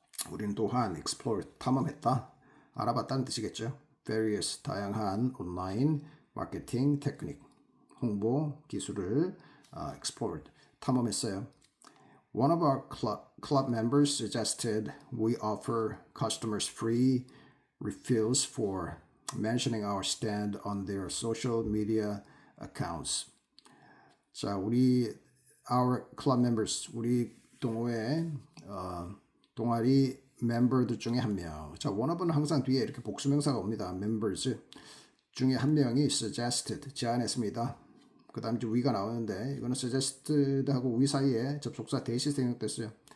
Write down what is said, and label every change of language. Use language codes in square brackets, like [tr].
[ko] 우리는 또한 explore, 탐험했다, 알아봤다는 뜻이겠죠. various, 다양한 온라인 마케팅 테크닉, 홍보 기술을 explored, 탐험했어요. [en] One of our club members suggested we offer customers free refills for mentioning our stand on their social media accounts. [ko] 자, [en] our club members, [ko] 우리 동호회 동아리 멤버들 중에 한 명. 자, one of는 항상 뒤에 이렇게 복수명사가 옵니다. members 중에 한 명이 suggested, 제안했습니다. 그 다음에 이제 we가 나오는데 이거는 suggested하고 we 사이에 접속사 대시 생략됐어요.